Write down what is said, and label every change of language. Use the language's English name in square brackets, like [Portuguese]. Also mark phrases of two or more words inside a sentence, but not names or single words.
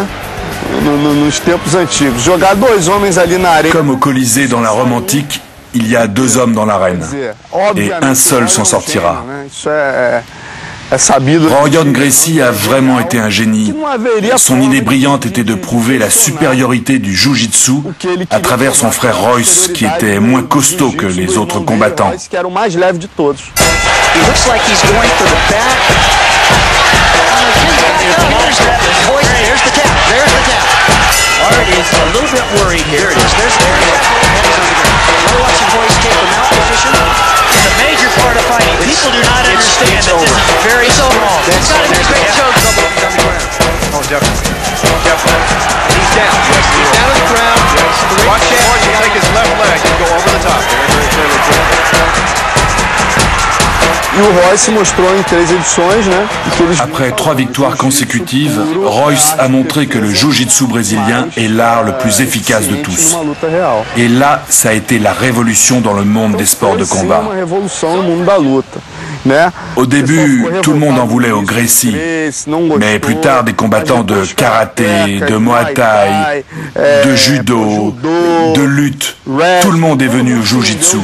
[Portuguese] Nos tempos antigos. Jogar dois homens ali na arena. [French] Comme au Colisée dans la Rome antique, il y a deux hommes dans l'arène. Et un seul s'en sortira. Rorion Gracie a vraiment été un génie. Son idée brillante était de prouver la supériorité du Jiu-Jitsu à travers son frère Royce, qui était moins costaud que les autres combattants. [English] There's the tap. There's the tap. Art is a little bit worried here. There's the tap. We're watching Royce take the mount position. It's a major part of fighting. People do not understand that this is very strong. It's got to be a great choke. Oh, definitely. Definitely. He's down. Yes, he's down on the ground. Yes. Watch out. He'll take his left leg and go over the top. Very, very clearly. [Portuguese] E o Royce mostrou em 3 edições, né? [French] Après 3 victoires consécutives, Royce a montré que le Jiu-Jitsu brésilien est l'art le plus efficace de tous. Et là, ça a été la révolution dans le monde des sports de combat. Au début, tout le monde en voulait au Gracie, mais plus tard, des combattants de karaté, de muay thai, de judo, de lutte, tout le monde est venu au Jiu-Jitsu.